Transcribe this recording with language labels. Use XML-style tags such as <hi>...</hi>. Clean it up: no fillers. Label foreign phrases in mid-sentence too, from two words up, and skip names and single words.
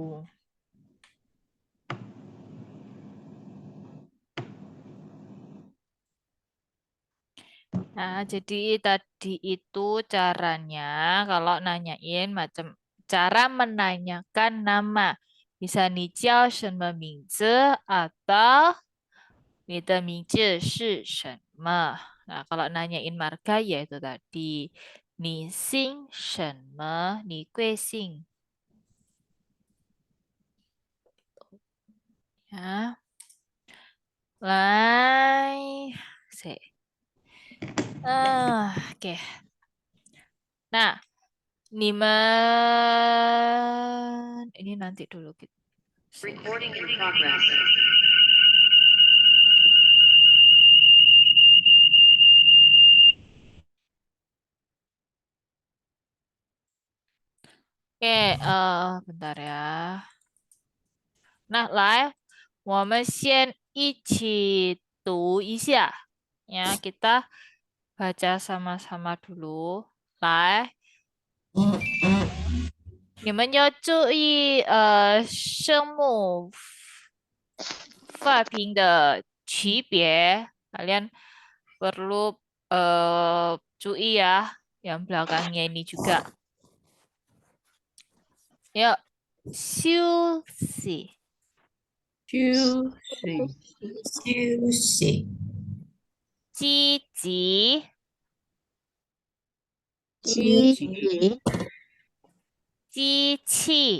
<id>Nah, jadi tadi itu caranya kalau nanyain macam cara menanyakan nama.</id> <zh>Bisa 你叫什么名字 atau 你的名字是什么?</zh> <id>Nah, kalau nanyain marga ya itu tadi.</id> <zh>你姓什么?你贵姓?</zh> <id>Ya. Lai. Oke. Nah, 你们 ini nanti dulu gitu.</id> <en>Recording in progress.</en> <id>Oke, bentar ya. Nah,</id> <zh>来，我们先一起读一下.</zh> <id>Ya, kita baca sama-sama dulu.</id> <zh>来，你们要注意声母发音的区别.</zh> <id>Kalian perlu 注意 ya, yang belakangnya ini juga. Yuk,</id> <zh>休息。休息，积极、积极机器、</zh>